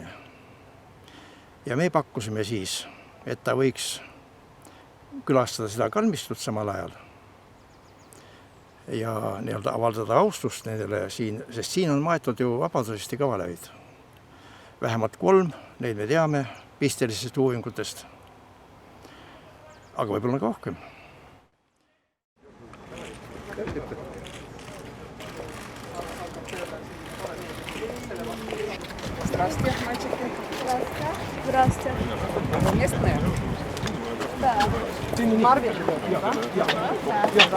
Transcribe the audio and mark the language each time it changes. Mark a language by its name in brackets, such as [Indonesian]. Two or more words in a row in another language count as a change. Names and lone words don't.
[Estonian] Ja me pakkusime siis, et ta võiks külastada seda kalmistut samal ajal ja nii-öelda avaldada austust nendele siin, sest siin on maetud ju vabadusesti kavalerid. Vähemalt 3, neid me teame pistelistest uuringutest, aga võib-olla ka rohkem. [Russian] Здравствуйте, мальчики. Здравствуйте. Вы местные? Да. Ты не Марвин, да? Да.